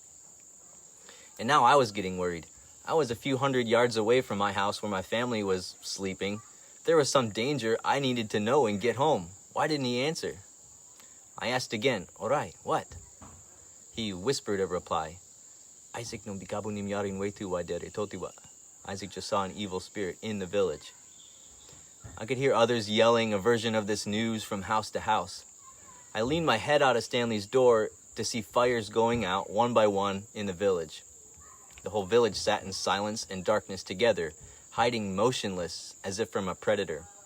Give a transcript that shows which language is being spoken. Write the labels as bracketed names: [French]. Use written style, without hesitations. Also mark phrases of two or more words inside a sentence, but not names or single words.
[English] And now I was getting worried. I was a few hundred yards away from my house where my family was sleeping. If there was some danger, I needed to know and get home. Why didn't he answer? I asked again, "Orai, what?" He whispered a reply. "Aysik no bikabu nim yarin wetu waidere totiwa." Aysik just saw an evil spirit in the village. I could hear others yelling a version of this news from house to house. I leaned my head out of Stanley's door to see fires going out one by one in the village. The whole village sat in silence and darkness together, hiding motionless as if from a predator.